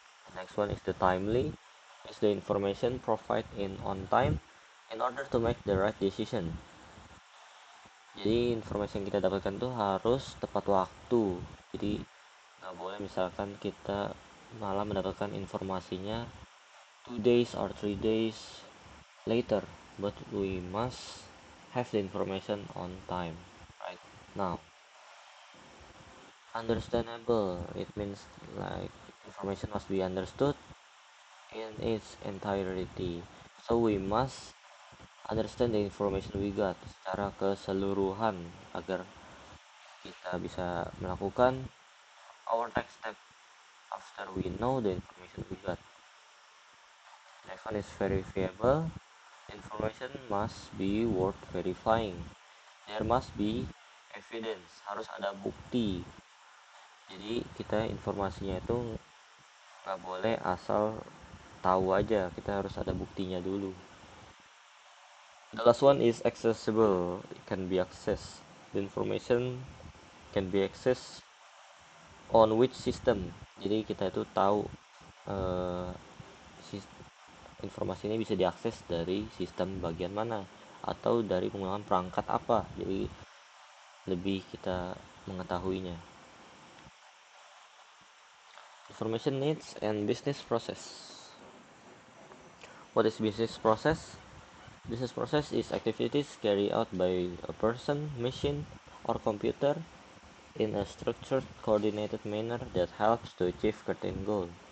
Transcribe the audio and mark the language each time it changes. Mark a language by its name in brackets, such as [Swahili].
[English] The next one is the timely. Is the information provided in on time in order to make the right decision. [Indonesian] Jadi informasi yang kita dapatkan tuh harus tepat waktu. Jadi nggak boleh misalkan kita malah mendapatkan informasinya [English] 2 days or 3 days later, but we must have the information on time, right now. Understandable, it means like information must be understood in its entirety, so we must understand the information we got [Indonesian] secara keseluruhan agar kita bisa melakukan [English] our next step after we know the information we got. Next one is verifiable. Information must be worth verifying. There must be evidence, [Indonesian] harus ada bukti. Jadi kita informasinya itu nggak boleh asal tahu aja, kita harus ada buktinya dulu. [English] The last one is accessible. It can be accessed. The information can be accessed on which system. [Indonesian] Jadi kita itu tahu uh, informasi ini bisa diakses dari sistem bagian mana atau dari penggunaan perangkat apa. Jadi lebih kita mengetahuinya. [English] Information needs and business process. What is business process? Business process is activities carried out by a person, machine, or computer in a structured, coordinated manner that helps to achieve certain goal.